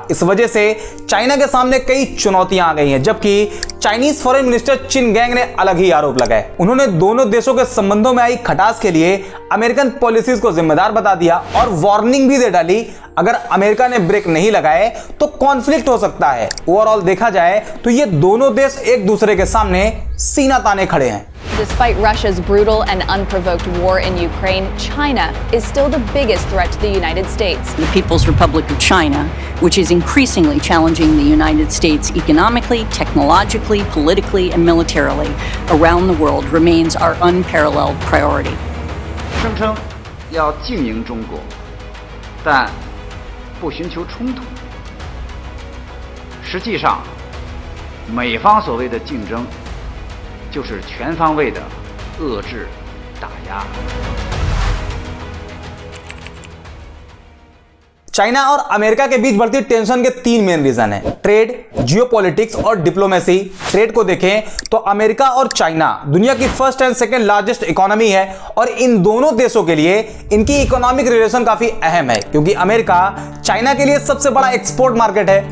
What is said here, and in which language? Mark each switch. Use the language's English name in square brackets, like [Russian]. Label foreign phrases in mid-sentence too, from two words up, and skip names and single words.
[Hindi] इस वजह से चाइना के सामने कई चुनौतियां आ गई हैं, जबकि [English] Chinese foreign minister [Hindi] चिन गैंग ने अलग ही आरोप लगाए। उन्होंने दोनों देशों के संबंधों में आई खटास के लिए [English] American policies [Hindi] को जिम्मेदार बता दिया और वार्निंग भी दे डाली, अगर अमेरिका ने ब्रेक नहीं लगाए तो कॉन्फ्लिक्ट हो सकता है। ओवरऑल देखा जाए तो ये दोनों देश एक दूसरे के सामने सीना ताने खड़े हैं। [English] Despite Russia's brutal and unprovoked war in Ukraine, China is still the biggest threat to the United States. The People's Republic of China, which is increasingly challenging the United States economically, technologically, politically, and militarily around the world, remains our unparalleled priority. [Chinese] 声称要经营中国，但不寻求冲突。实际上，美方所谓的竞争，就是全方位的遏制、打压。 [Hindi] चाइना और अमेरिका के बीच बढ़ती टेंशन के तीन [English] main reason [Hindi] है, [English] trade, geopolitics [Hindi] और डिप्लोमेसी। ट्रेड को देखें तो अमेरिका और चाइना दुनिया की [English] first and second largest economy [Hindi] है और इन दोनों देशों के लिए इनकी [English] economic relation [Hindi] काफी अहम है, क्योंकि अमेरिका चाइना के लिए सबसे बड़ा [English] export market [Hindi] है।